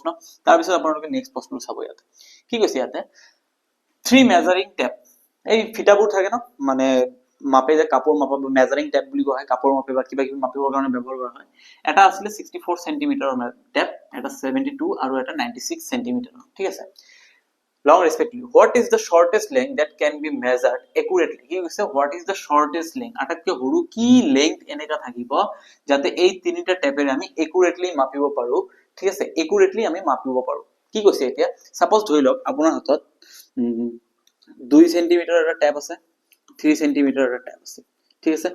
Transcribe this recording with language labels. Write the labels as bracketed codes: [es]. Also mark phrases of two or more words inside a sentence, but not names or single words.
[as] তাৰ পিছত আপোনালোকে নেক্সট প্ৰশ্ন চাব ইয়াতে কি কৈছে ইয়াতে 3 [en] measuring tape [as] এই ফিটাবোৰ থাকে ন মানে মাপে যে কাপোৰ মাপা [en] measuring tape [as] বুলি কোৱা হয় কাপোৰ মাপে বা কিবা কিবি মাপিবৰ কাৰণে ব্যৱহাৰ কৰা হয়। এটা আছিল 64 সেন্টিমিটাৰৰ টেপ এটা 72 আৰু এটা 96 সেন্টিমিটাৰ। ঠিক আছে? [en] Long respectively what is the shortest length that can be measured accurately [as] কি কৈছে [en] what is the shortest length [as] আটাইতকৈ সৰু কি লেংথ এনেকা থাকিব যাতে এই তিনিটা টেপেৰে আমি একুৰেটলি মাপিব পাৰো। ঠিক আছে? একুৰেটলি আমি মাপিব পাৰো। কি কৈছে এতিয়া সাপোজ ধৰি লওক আপোনাৰ হাতত 2 সেন্টিমিটাৰ এটা টেপ আছে 3 সেন্টিমিটাৰ এটা টেপ আছে। ঠিক আছে?